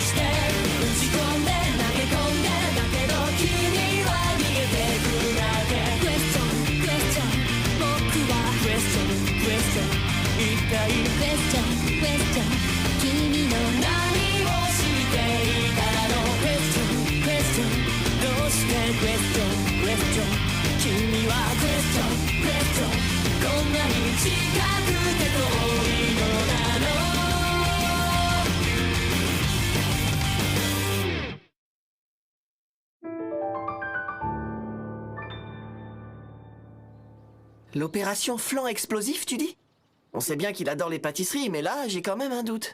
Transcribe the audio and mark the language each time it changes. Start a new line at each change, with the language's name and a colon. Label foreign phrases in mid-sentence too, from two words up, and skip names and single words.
Japanese: して打ち込んで投げ込んでだけど君は逃げてくだけ
English: question question
Japanese: 僕は
English: question question
Japanese: 一体
English: question question
Japanese: 君の何をしていたの
English: question question
Japanese: どうして
English: question question
Japanese: 君は
English: question question
Japanese: こんなに近くて遠いのなの
French: L'opération flan explosif, tu dis? On sait bien qu'il adore les pâtisseries, mais là, j'ai quand même un doute.